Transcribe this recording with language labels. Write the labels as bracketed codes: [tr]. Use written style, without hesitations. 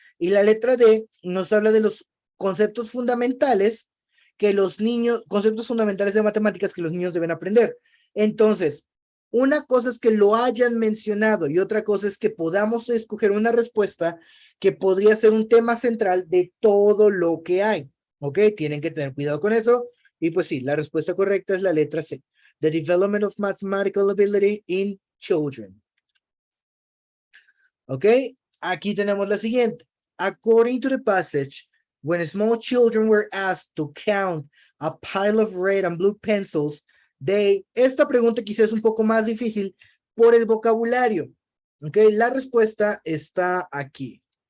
[es] Y la letra D nos habla de los conceptos fundamentales que los niños, conceptos fundamentales de matemáticas que los niños deben aprender. Entonces, una cosa es que lo hayan mencionado y otra cosa es que podamos escoger una respuesta que podría ser un tema central de todo lo que hay. ¿Ok? Tienen que tener cuidado con eso. Y pues sí, la respuesta correcta es la letra C. [en] The development of mathematical ability in children. [es] ¿Ok? Aquí tenemos la siguiente. [en] According to the passage, when small children were asked to count a pile of red and blue pencils, [es] esta pregunta quizás es un poco más difícil por el vocabulario. [en] ¿Ok? [es] La respuesta está aquí.